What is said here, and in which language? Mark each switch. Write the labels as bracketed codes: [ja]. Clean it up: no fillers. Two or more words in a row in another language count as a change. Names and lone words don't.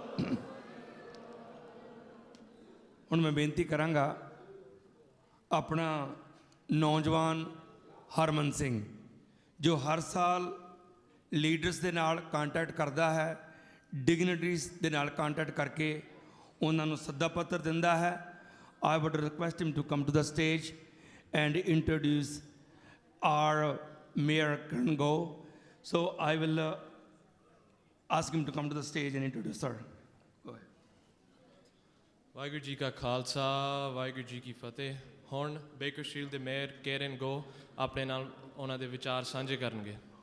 [pa] ਹੁਣ ਮੈਂ ਬੇਨਤੀ ਕਰਾਂਗਾ ਆਪਣਾ ਨੌਜਵਾਨ ਹਰਮਨ ਸਿੰਘ, ਜੋ ਹਰ ਸਾਲ ਲੀਡਰਸ ਦੇ ਨਾਲ ਕੰਟੈਕਟ ਕਰਦਾ ਹੈ, ਡਿਗਨਿਟਰੀਜ਼ ਦੇ ਨਾਲ ਕੰਟੈਕਟ ਕਰਕੇ ਉਹਨਾਂ ਨੂੰ ਸੱਦਾ ਪੱਤਰ ਦਿੰਦਾ ਹੈ। [en] I would request him to come to the stage and introduce our Mayor Karan Go. So I will ask him to come to the stage and introduce her. Go ahead. [pa] ਵਾਹਿਗੁਰੂ ਜੀ ਕਾ ਖਾਲਸਾ, ਵਾਹਿਗੁਰੂ ਜੀ ਕੀ ਫਤਿਹ। ਹੁਣ ਬੇਕਰਸ਼ੀਲ ਦੇ ਮੇਅਰ ਕੈਰਨ ਗੋ ਆਪਣੇ ਨਾਲ ਉਹਨਾਂ ਦੇ ਵਿਚਾਰ ਸਾਂਝੇ ਕਰਨਗੇ।